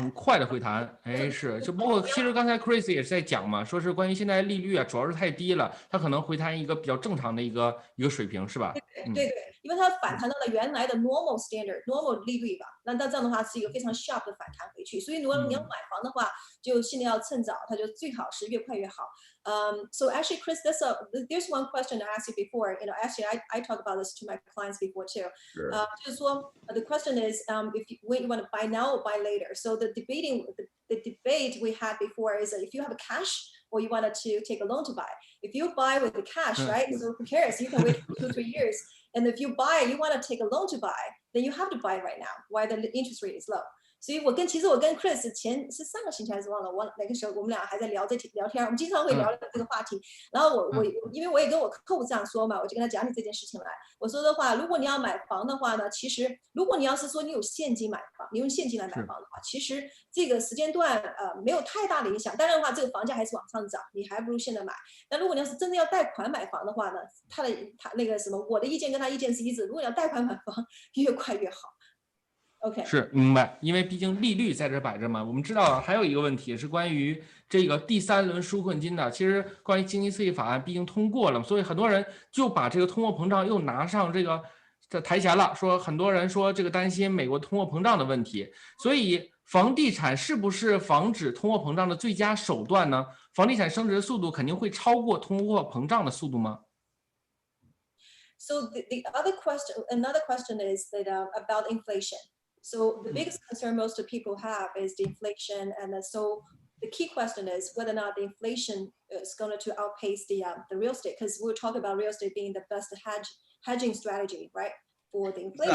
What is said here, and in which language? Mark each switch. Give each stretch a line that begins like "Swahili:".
Chinese: 很快的回弹，是，就包括其实刚才 Chris 也是在讲嘛，说是关于现在利率啊，主要是太低了，它可能回弹一个比较正常的一个水平，是吧？对，因为它反弹到了原来的
English: normal standard
Chinese: 利率吧，那这样的话是一个非常 sharp 的反弹回去，所以如果你要买房的话，就现在要趁早，它就最好是越快越好。
English: So actually, Chris, there's one question I asked you before. Actually, I talk about this to my clients before too. Sure.
Chinese: 就是说
English: the question is, when you want to buy now or buy later. So the debate we had before is if you have cash or you wanted to take a loan to buy. If you buy with the cash, right? So who cares? You can wait for 2-3 years. And if you want to take a loan to buy, then you have to buy right now while the interest rate is low.
Chinese: 所以其实我跟 Chris 是上个星期还是忘了，我那个时候我们俩还在聊天，我们经常会聊这个话题。然后因为我也跟我客户这样说嘛，我就跟他讲起这件事情来。我说的话，如果你要买房的话呢，其实如果你要是说你有现金买房，你用现金来买房的话，其实这个时间段没有太大的影响。当然的话，这个房价还是往上涨，你还不如现在买。但如果你要是真的要贷款买房的话呢，他那个什么，我的意见跟他意见是一致，如果你要贷款买房，越快越好。
English: Okay.
Chinese: 是明白，因为毕竟利率在这摆着嘛。我们知道还有一个问题是关于这个第3轮纾困金的。其实关于经济刺激法案毕竟通过了，所以很多人就把这个通货膨胀又拿上这台前了，说很多人说这个担心美国通货膨胀的问题。所以房地产是不是防止通货膨胀的最佳手段呢？房地产升值速度肯定会超过通货膨胀的速度吗？
English: So another question is that about inflation. So the biggest concern most people have is the inflation, and so the key question is whether or not the inflation is going to outpace the real estate, because we're talking about real estate being the best hedging strategy, right, for the inflation.